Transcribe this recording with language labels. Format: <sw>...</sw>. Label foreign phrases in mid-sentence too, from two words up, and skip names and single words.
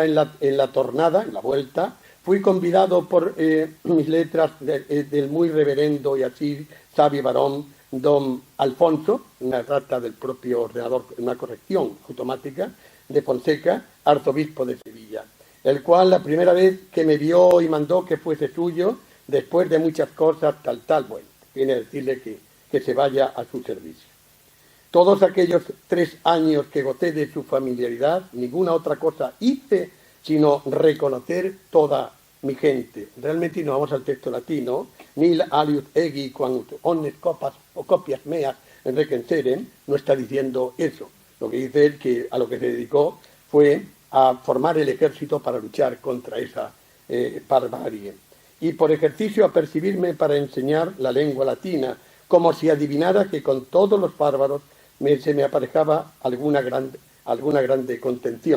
<es>en la tornada, en la vuelta, fui convidado por mis letras del muy reverendo y así sabio varón don Alfonso, una rata del propio ordenador, una corrección automática de Fonseca, arzobispo de Sevilla, el cual la primera vez que me vio y mandó que fuese suyo, después de muchas cosas, bueno, viene a decirle que se vaya a su servicio. Todos aquellos 3 años que gocé de su familiaridad, ninguna otra cosa hice, sino reconocer toda mi gente. Realmente no vamos al texto latino,</es> <la>nil aliud egi quant omnes copas o copias meas enriqueceren,</la> <es>no está diciendo eso. Lo que dice él que a lo que se dedicó fue a formar el ejército para luchar contra esa barbarie. Y por ejercicio a percibirme para enseñar la lengua latina, como si adivinara que con todos los bárbaros se me aparejaba alguna grande contención.</es>